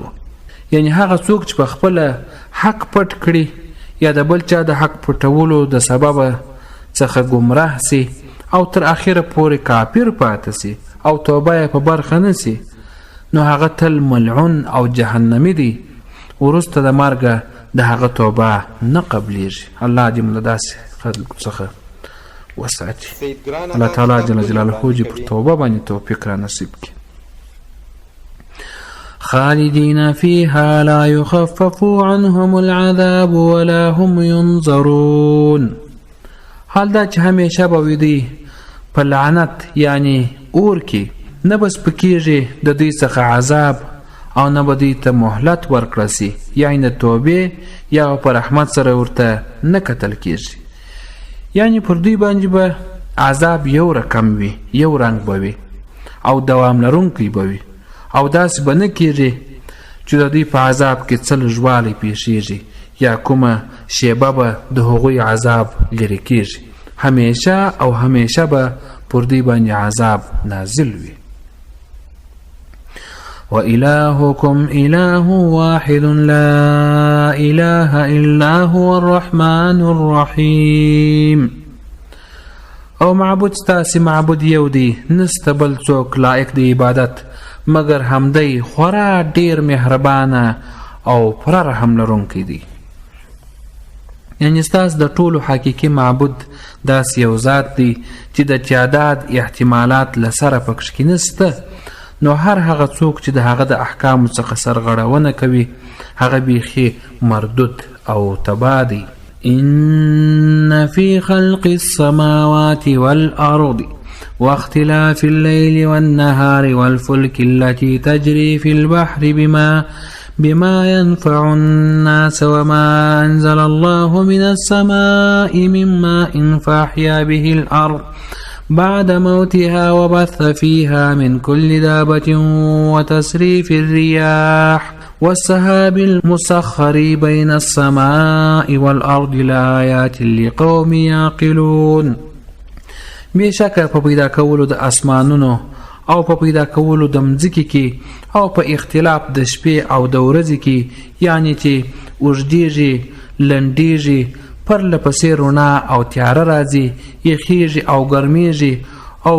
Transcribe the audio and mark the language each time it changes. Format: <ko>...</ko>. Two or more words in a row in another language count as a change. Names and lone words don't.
<ps>یعنی هغه څوک چې په خپل حق پټ کړي یا د بل چا د حق پټولو د سبب څخه گمراه سي او تر اخره پورې کافر پاتې سي او توبه یې په برخه نه سي، نو هغه تل ملعون او جهنمی دی، وروسته د مرګه د هغه توبه نه قبلیږي. الله دې موږ داسې خلکو څخه وساتي. الله تعالی جل جلاله دې پر توبه باندې توفیق را نصیب کړي.</ps> <ar>خالدين فيها لا يخفف عنهم العذاب ولا هم ينظرون.</ar> <ps>حال دا چې همیشه به وي دوی په لعنت یعنی اور کې، نه بس پکېږي د دوی څخه عذاب او نه به دوی ته مهلت ورکړه سي، یعنی د توبې یا په رحمت سره ورته نه کتل کېږي. یعنی پر دوی باندې به عذاب یو رقم وي، یو رنګ به وي او دوام لرونکی به وي، او داسې به نه کېږي چې د دوی په عذاب کې څه لږوالی پېښېږي یا کومه شیبه به د هغوی عذاب لرې کېږي، همیشه او همیشه به پر دوی باندې عذاب نازل وي.</ps> <ar>وإلهكم إله واحد لا إله إلا هو الرحمن الرحيم.</ar> <ps>او معبود ستاسې معبود یو دی، نسته بل څوک لایق د عبادت مگر همدی خورا ډیر مهربانه او پر رحم لرونکی دی. یعنی ستاسو د ټولو حقیقي معبود داسې یو ذات دی چې د تعداد احتمالات له سره پکښ کې نسته، نو هر هغه څوک چې د هغه د احکامو څخه سرغړونه کوي هغه بیخي مردود او تباه دی.</ps> <ar>إن في خلق السماوات والأرض واختلاف الليل والنهار والفلك التي تجري في البحر بما ينفع الناس وما أنزل الله من السماء من ماء فأحيا به الأرض بعد موتها وبث فيها من كل دابة وتصريف الرياح والسحاب المسخر بين السماء والأرض لآيات لقوم يعقلون.</ar> <ps>بشکه په پیدا کولو د اسمانونو او په پیدا کولو د مځکې کې او په اختلاف د شپې او د ورځې کې، یعنی چې اوږدیږي لنډیږي، پرله پسې رڼا او تیاره راځي، یخیږي او ګرمیږي، او</ps>